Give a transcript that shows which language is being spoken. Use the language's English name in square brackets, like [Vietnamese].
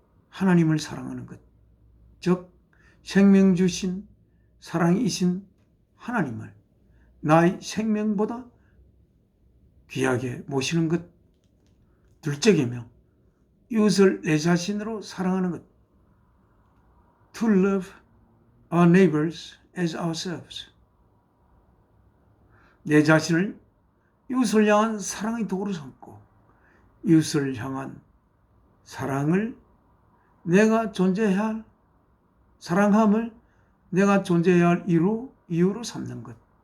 [Korean] 하나님을 사랑하는 것, 즉 생명 주신 사랑이신 하나님을 나의 생명보다 귀하게 모시는 것. 둘째 계명, 이웃을 내 자신으로 사랑하는 것. [English] To love our neighbors as ourselves. [Korean] 내 자신을 이웃을 향한 사랑의 도구로 삼고 이웃을 향한 사랑을 내가 존재해야 할 사랑함을 내가 존재해야 할 이유로 삼는 것.